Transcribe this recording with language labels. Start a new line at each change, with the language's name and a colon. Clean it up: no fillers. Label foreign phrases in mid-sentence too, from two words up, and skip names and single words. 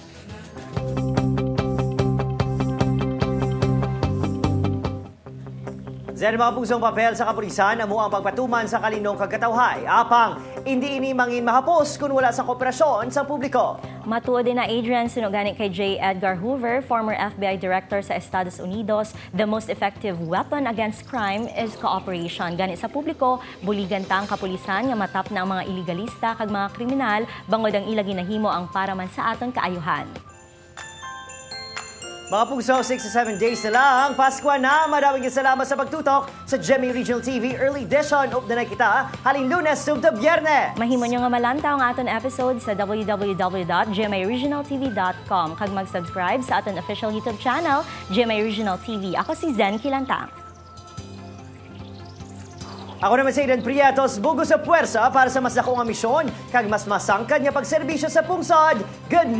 Hiligaynon: Zen mga pusong papel sa kapulisan amo ang pagpatuman sa kalinong kagkatawhay. Apang, hindi ini mangin mahapos kung wala sa kooperasyon sa publiko. Matuod din na Adrian sinugani kay J.
English: Edgar Hoover, former FBI Director
Hiligaynon: sa Estados Unidos,
English: the most effective weapon against crime is cooperation.
Hiligaynon: Gani sa publiko, buligan ta ang kapulisan nga matap na ang mga iligalista kag mga kriminal bangod ang ila ginahimo ang para man sa aton kaayuhan. Mga puso,
English: 6 to 7 days
Hiligaynon: na lang. Pasko na.
Filipino: Maraming salamat sa pagtutok sa GMA Regional TV Early Edition.
Hiligaynon: Upda na kita haling Lunes to Biyernes. Mahimo nyo nga malantaw ang aton episode sa www.gmaregionaltv.com. Kag mag-subscribe sa aton
English: official YouTube channel,
Hiligaynon: GMA Regional TV. Ako si Zen Kilantang. Ako naman si Aidan Prietos, bugo sa puwersa para sa mas dakong misyon kag mas masangkad nga pagserbisyo sa pungsod.